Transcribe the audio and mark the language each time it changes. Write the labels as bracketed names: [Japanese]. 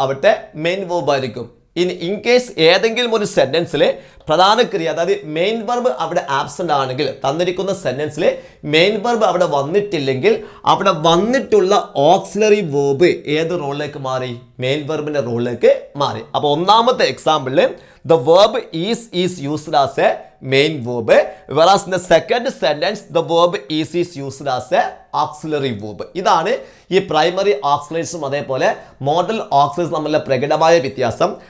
[Malayalam] അവിടുത്തെ main verb ആയിരിക്കും. In case ഏതെങ്കിലും ഒരു സെന്റൻസിൽ പ്രധാന ക്രിയ, അതായത് മെയിൻ വെർബ് അവിടെ ആബ്സെന്റ് ആണെങ്കിൽ, തന്നിരിക്കുന്ന സെന്റൻസിൽ മെയിൻ വെർബ് അവിടെ വന്നിട്ടില്ലെങ്കിൽ അവിടെ വന്നിട്ടുള്ള ഓക്സിലറി വേർബ് ഏത് റോളിലേക്ക് മാറി? മെയിൻ വെർബിന്റെ റോളിലേക്ക് മാറി. അപ്പോൾ ഒന്നാമത്തെ എക്സാമ്പിളിൽ [English] the verb is used as a main verb, whereas in the second sentence the verb is used as a auxiliary verb. [Malayalam] ഇതാണ് ഈ പ്രൈമറി ഓക്സിലറീസും അതേപോലെ മോഡൽ ഓക്സിലറീസ് തമ്മിലുള്ള പ്രകടമായ വ്യത്യാസം.